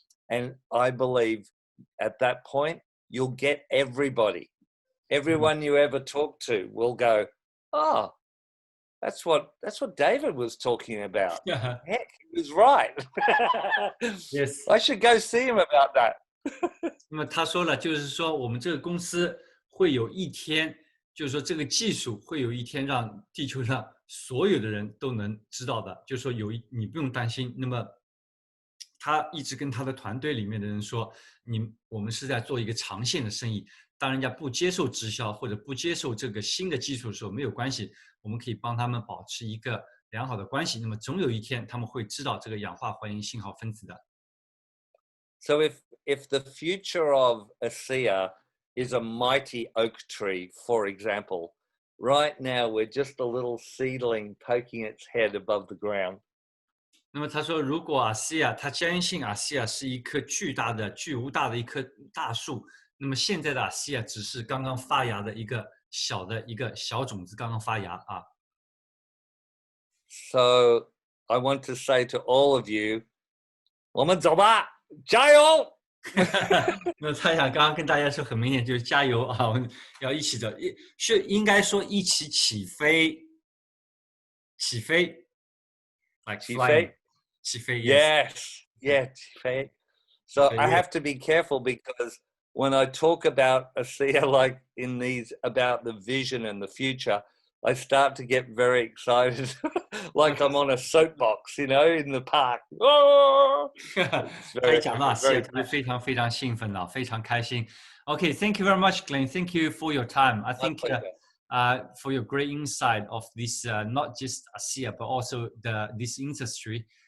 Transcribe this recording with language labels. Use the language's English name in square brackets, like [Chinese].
[English] And I believe at that point, you'll get everybody everyone you ever talk to will go, oh, that's what David was talking about. Heck, he was right. Yes. I should go see him about that. [Chinese] 那么他说了，就是说我们这个公司会有一天，就是说这个技术会有一天让地球上所有的人都能知道的，就是说你不用担心。那么他一直跟他的团队里面的人说，我们是在做一个长线的生意。当人家不接受直销或者不接受这个新的技术的时候，没有关系，我们可以帮他们保持一个良好的关系。那么总有一天他们会知道这个氧化还原信号分子的。 [English] So if the future of ASEA is a mighty oak tree, for example, right now we're just a little seedling poking its head above the ground. [Chinese] 那么他说，如果ASEA他坚信ASEA是一棵巨无大的一棵大树，那么现在的ASEA只是刚刚发芽的一个小种子，刚刚发芽啊。 [English] So I want to say to all of you, [Chinese] 我们走吧，加油！那他想刚刚跟大家说很明显，就是加油啊，我们要一起走，应该说一起起飞，like 起飞 [English] yes, yeah, 起飞。 So I have to be careful because when I talk about ASEA like in these about the vision and the future, I start to get very excited, like I'm on a soapbox, in the park. Oh! [Chinese] 他一讲到ASEA，他就非常非常兴奋了，非常开心。 [English] Okay, thank you very much, Glenn. Thank you for your time. I think for your great insight of this, not just ASEA, but also this industry.